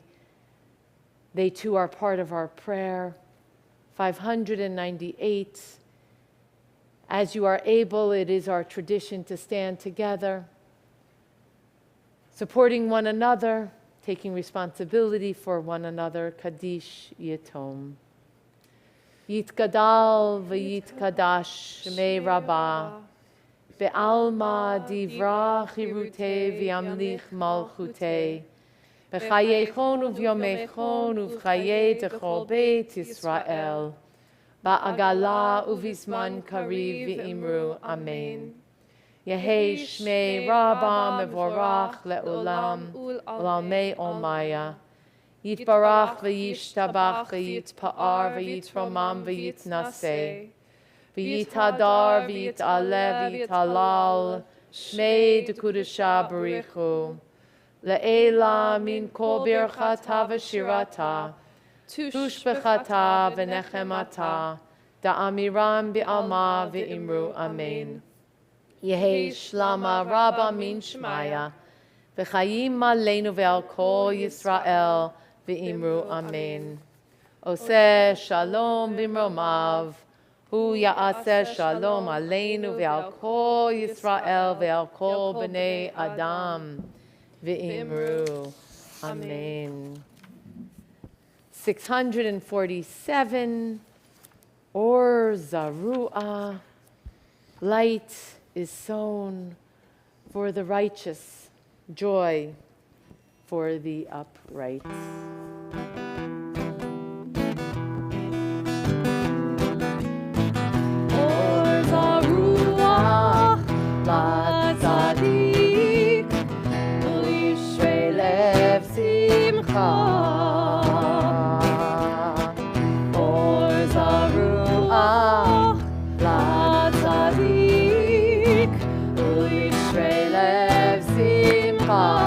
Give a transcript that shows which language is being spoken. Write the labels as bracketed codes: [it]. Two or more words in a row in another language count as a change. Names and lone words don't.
[en] They too are part of our prayer. 598. As you are able, it is our tradition to stand together, supporting one another, taking responsibility for one another. Kaddish Yitom. [arc] יתגדל ויתקדש שמיה רבא בעלמא די ברא כרעותיה וימליך מלכותיה בחייכון וביומיכון ובחיי דכל בית ישראל, בעגלא ובזמן קריב ואמרו אמן. יהא שמיה רבא מברך לעלם ולעלמי עלמיא. יתברך וישתבח ויתפאר ויתרומם ויתנשא. ויתהדר ויתעלה ויתהלל. שמיה דקודשא בריך הוא לעילא מן כל ברכתא ושירתא. תשבחתא ונחמתא. דאמירן בעלמא ואמרו אמן. יהא שלמא רבא מן שמיא. [he] וחיים עלינו ועל כל ישראל. [arc] ואמרו אמן. [he] עושה שלום במרומיו הוא יעשה שלום עלינו ועל כל ישראל ועל כל בני אדם. [arc] ואמרו אמן. [en] 647, [he] אור זרוע, [en] light is sown for the righteous, joy for the upright. [he] אור זרוע לצדיק ולישרי לב שמחה. אור זרוע לצדיק ולישרי לב שמחה.